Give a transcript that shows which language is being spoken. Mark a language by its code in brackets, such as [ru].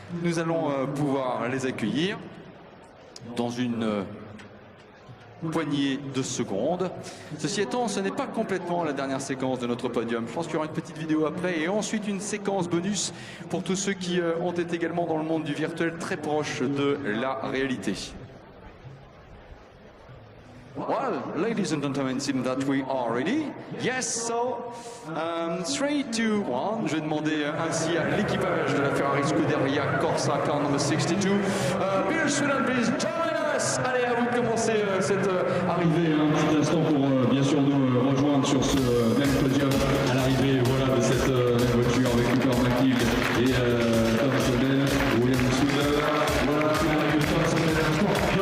[fr] Nous allons pouvoir les accueillir dans une poignée de secondes. Ceci étant, ce n'est pas complètement la dernière séquence de notre podium. Je pense qu'il y aura une petite vidéo après et ensuite une séquence bonus pour tous ceux qui ont été également dans le monde du virtuel très proche de la réalité. [en] Well, ladies and gentlemen, it seems that we are ready. Yes, so 3, 2, 1. [fr] Je vais demander ainsi à l'équipage de la Ferrari Scuderia Corsa [en] car number 62. Pierre Sweden, please join us. [fr] Allez, à vous de commencer cette Arrivé un petit instant pour bien sûr nous rejoindre sur ce même podium à l'arrivée voilà, de cette même voiture avec Cooper McNeil et Tom Sodel, William Sweden. Voilà, c'est l'arrivée de Tom Sodel à l'instant.